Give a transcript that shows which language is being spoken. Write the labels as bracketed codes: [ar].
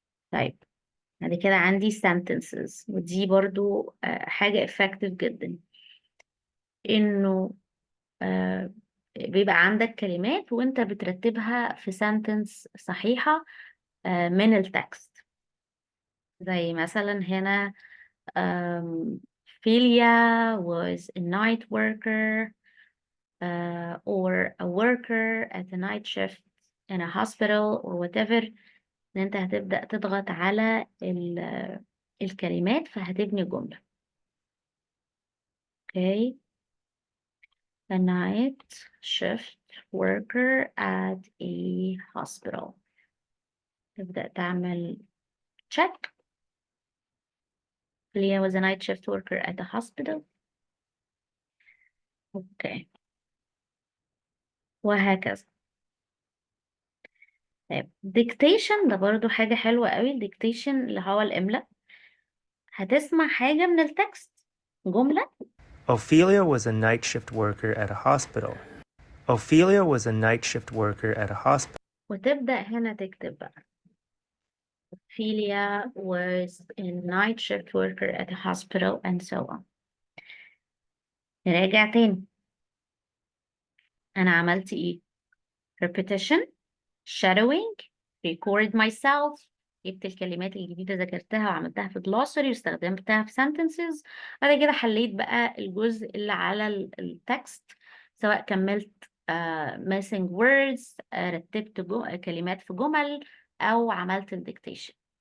[ar] طيب، بعد كده عندي sentences، ودي برضو حاجة effective جدا. إنه بيبقى عندك كلمات وانت بترتبها في sentence صحيحة من التكست. [en] زي مثلا هنا Philia was a night worker or a worker at a night shift in a hospital or whatever. [ar] ان انت هتبدأ تضغط على الكلمات فهتبني جملة. [en] okay. A night shift worker at a hospital. [ar] تبدأ تعمل check. [en] Leah was a night shift worker at the hospital. [ar] اوكي، وهكذا. طيب، dictation ده برضو حاجة حلوة قوي. dictation اللي هو الإملاء. هتسمع حاجة من التكست، جملة، [en] Ophelia was a night shift worker at a hospital. Ophelia was a night shift worker at a hospital. وتبدأ هنا تكتب بقى Ophelia was a night shift worker at a hospital and so on. [ar] نراجع تاني. أنا عملت إيه؟ repetition، shadowing، record myself. جبت الكلمات الجديدة ذاكرتها وعملتها في glossary واستخدمتها في sentences. بعد كده حليت بقى الجزء اللي على التكست، سواء كملت missing words، رتبت كلمات في جمل، أو عملت الديكتيشن.